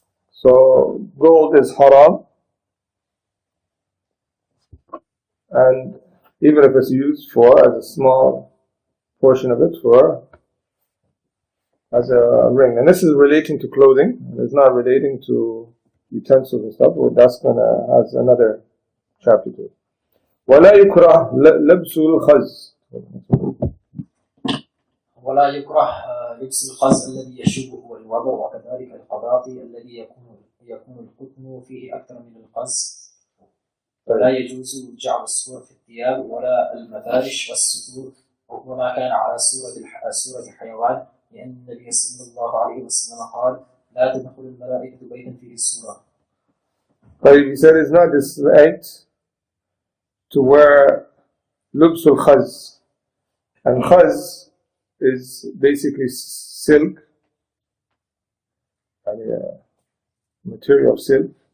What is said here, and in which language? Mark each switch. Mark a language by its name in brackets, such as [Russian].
[English] So gold is haram, and even if it's used as a small portion of it as a ring. And this is relating to clothing, and it's not relating to utensils and stuff. Well, that's has another chapter to it. [Arabic] ولا يكره لبس الخز. ولا يكره لبس الخز الذي يشبه الوضع وكذلك القباطي الذي يكون القطن فيه أكثر من الخز. ولا يجوز جعل الصور في الثياب ولا المفارش والستور وما كان على صورة حيوان لأن النبي صلى الله عليه وسلم قال لا تدخل الملائكة بيتا فيه الصورة. [English] But he said it's not disliked to wear [Arabic] لبس الخز. [English] And khaz is basically silk, material of silk.